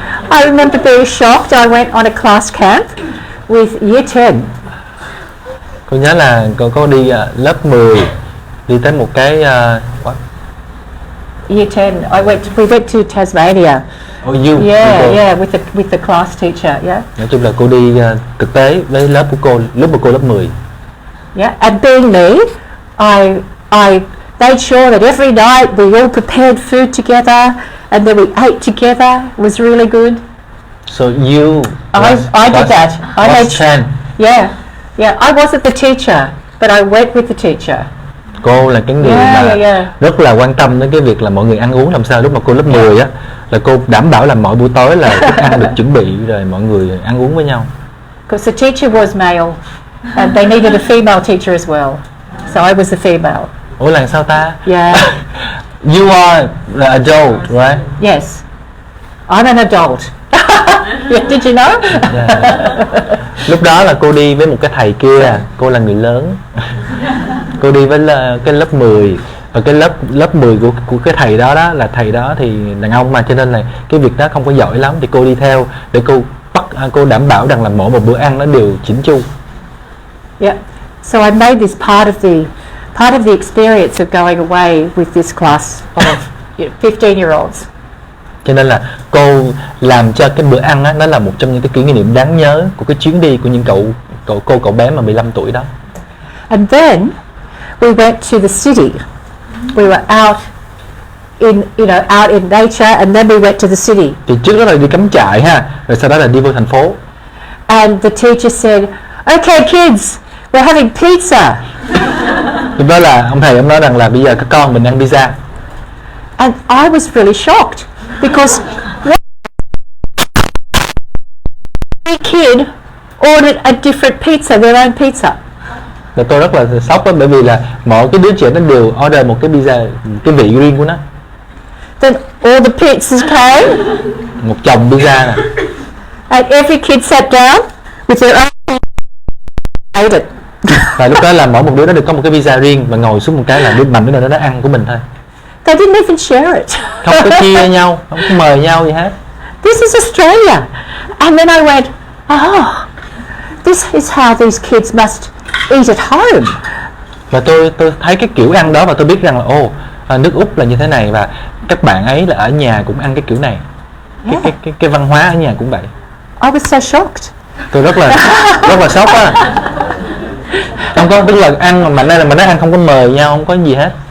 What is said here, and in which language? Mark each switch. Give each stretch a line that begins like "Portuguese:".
English: I remember being shocked. I went on a class camp with year 10.
Vietnamese: Cô nhớ là cô có đi lớp 10 đi tới một cái
English: Year 10. We went to Tasmania. Yeah, with the class teacher. Yeah.
Vietnamese: Nói chung là cô đi thực tế với lớp của cô lúc mà cô lớp 10.
English: Yeah, and being me, I made sure that every night we all prepared food together, and then we ate together. It was really good. So you I did that. I made sure. Yeah. I wasn't the teacher, but I went with the teacher.
Vietnamese: Cô là cái người mà rất là quan tâm đến cái việc là mọi người ăn uống làm sao. Lúc mà cô lớp 10 á là cô đảm bảo là mỗi buổi tối là thức ăn được chuẩn bị rồi mọi người ăn uống với nhau.
English: Because the teacher was male, and they needed a female teacher as well. So I was the female.
Vietnamese: Ủa là sao ta?
English: Yeah. You are the adult, right? Yes. I'm an adult. Yeah, did you know? Yeah.
Vietnamese: Lúc đó là cô đi với một cái thầy kia, cô là người lớn. Cô đi với cái lớp 10 và cái lớp 10 của cái thầy đó là thầy đó thì đàn ông mà, cho nên là cái việc đó không có giỏi lắm, thì cô đi theo để cô đảm bảo rằng là mỗi một bữa ăn nó đều chỉnh chu.
English: Yeah. So I made this part of the experience of going away with this class of 15-year-olds.
Vietnamese: Cho nên là cô làm cho cái bữa ăn á, nó là một trong những cái kỷ niệm đáng nhớ của cái chuyến đi của những cậu bé mà 15 tuổi đó.
English: And then we went to the city. We were out in nature, and then we went to the city.
Vietnamese: Thì trước đó là đi cắm trại ha, rồi sau đó là đi vô thành phố.
English: And the teacher said, "Okay, kids, we're having pizza."
Vietnamese: Lúc đó là ông thầy nói rằng là bây giờ các con mình ăn pizza.
English: And I was really shocked because every kid ordered a different pizza, their own pizza.
Vietnamese: Và tôi rất là sốc đó, bởi vì là mỗi cái đứa trẻ nó đều order một cái pizza, cái vị riêng của nó.
English: Then all the pizzas came.
Vietnamese: Một chồng pizza nè.
English: And every kid sat down with their own pizza, ate it.
Vietnamese: Và lúc đó là mỗi một đứa nó được có một cái pizza riêng và ngồi xuống một cái là đứa mạnh đứa nào nó ăn của mình thôi.
English: They didn't even share it.
Vietnamese: Không có chia nhau, không có mời nhau gì hết.
English: This is Australia. And then I went, oh, this is how these kids must eat at home.
Vietnamese: Và tôi thấy cái kiểu ăn đó và tôi biết rằng là nước Úc là như thế này và các bạn ấy là ở nhà cũng ăn cái kiểu này. Cái văn hóa ở nhà cũng vậy.
English: I was so shocked.
Vietnamese: Tôi rất là sốc á. Không có, tức là ăn mà đây là mình nói ăn không có mời nhau, không có gì hết.